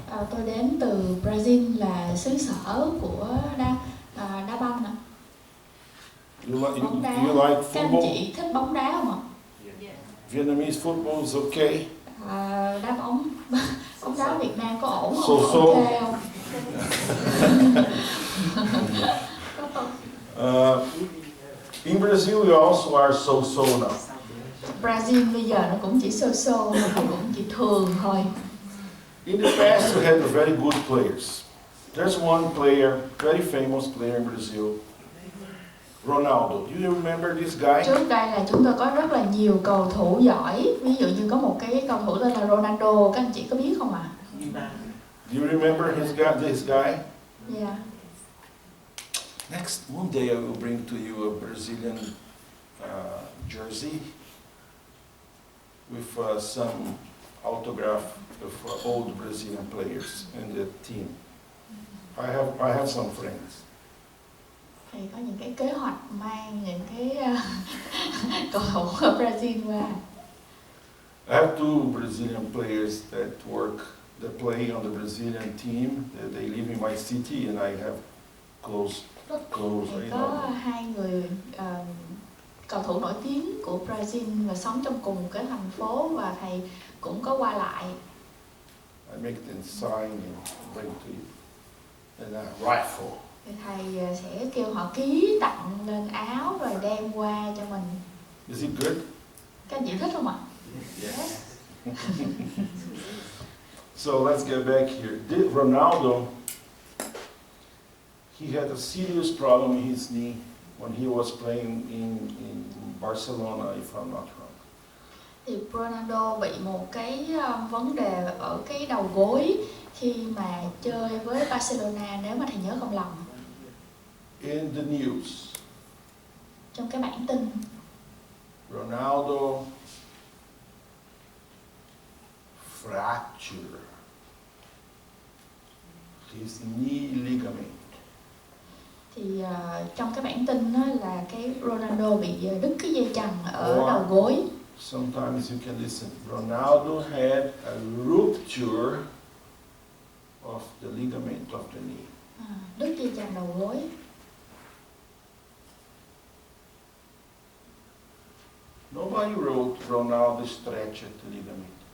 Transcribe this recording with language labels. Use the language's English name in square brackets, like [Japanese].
[Vietnamese] Tôi đến từ Brazil, là xứ sở của đá banh ạ. Bóng đá. [English] You like [Vietnamese] Các anh [English] football? [Vietnamese] chị thích bóng đá không ạ? [English] Vietnamese football is okay. [Vietnamese] Đá bóng đá Việt Nam có ổn không? [English] So. [Vietnamese] Ok không? [English] In Brazil, we also are so now. [Vietnamese] Brazil bây giờ nó cũng chỉ so, cũng chỉ thường thôi. [English] In the past, we had very good players. There's one player, very famous player in Brazil, Ronaldo. Do you remember this guy? [Vietnamese] Trước đây là chúng tôi có rất là nhiều cầu thủ giỏi. Ví dụ như có một cái cầu thủ tên là Ronaldo, các anh chị có biết không ạ? [English] Do you remember this guy? Yeah. Next, one day I will bring to you a Brazilian jersey with some autograph of old Brazilian players in the team. I have some friends. [Vietnamese] Thì có những cái kế hoạch mang những cái cầu thủ ở Brazil qua. [English] I have two Brazilian players that play on the Brazilian team. They live in my city, and I have close. [Vietnamese] Thì [English] I [Vietnamese] có [English] know. [Vietnamese] hai người cầu thủ nổi tiếng của Brazil và sống trong cùng cái thành phố, và thầy cũng có qua lại. [English] I make them sign and bring to you. And a rifle. [Vietnamese] Thì thầy sẽ kêu họ ký tặng lên áo rồi đem qua cho mình. [English] Is it good? [Vietnamese] Các anh chị thích không ạ? [English] Yes. So let's get back here. Ronaldo, he had a serious problem in his knee when he was playing in Barcelona, if I'm not wrong. [Vietnamese] Thì Ronaldo bị một cái vấn đề ở cái đầu gối khi mà chơi với Barcelona, nếu mà thầy nhớ không lầm. [English] In the news, [Vietnamese] Trong cái bản tin, [English] Ronaldo fractured his knee ligament. [Vietnamese] thì trong cái bản tin đó là cái Ronaldo bị đứt cái dây chằng ở Wow. đầu gối. [English] Sometimes you can listen. Ronaldo had a rupture of the ligament of the knee. [Vietnamese] Đứt dây chằng đầu gối. [English] Nobody wrote Ronaldo stretched the ligament.